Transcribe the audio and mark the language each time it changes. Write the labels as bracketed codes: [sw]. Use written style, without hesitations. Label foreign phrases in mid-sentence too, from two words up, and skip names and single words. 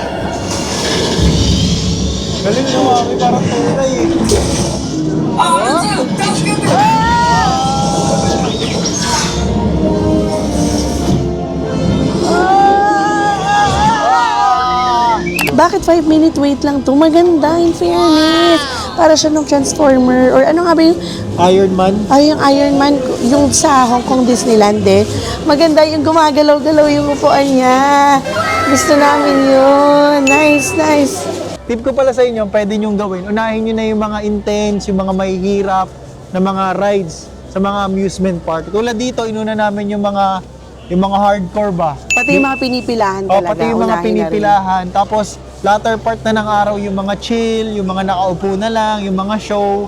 [tl] Galing mo, may parang tunay eh. [ja] R2 助けて [tl] Bakit [en] 5-minute wait [tl] lang to? Maganda, [en] in fairness. [tl] Para siya nung Transformer, or ano nga ba yung, Iron Man. ay, yung Iron Man, yung sa Hong Kong Disneyland eh. Maganda yung gumagalaw-galaw yung upuan niya. Gusto namin yun. [en] Nice, nice. [tl] Tip ko pala sa inyo, pwede nyong gawin. Unahin nyo na yung mga intense, yung mga mahihirap na mga rides sa mga amusement park. Tulad dito, inuna namin yung mga hardcore ba? Pati yung mga pinipilahan O, talaga. pati yung mga unahin na rin. pinipilahan. Tapos, [en] latter part [tl] na ng araw, yung mga chill, yung mga nakaupo na lang, yung mga show.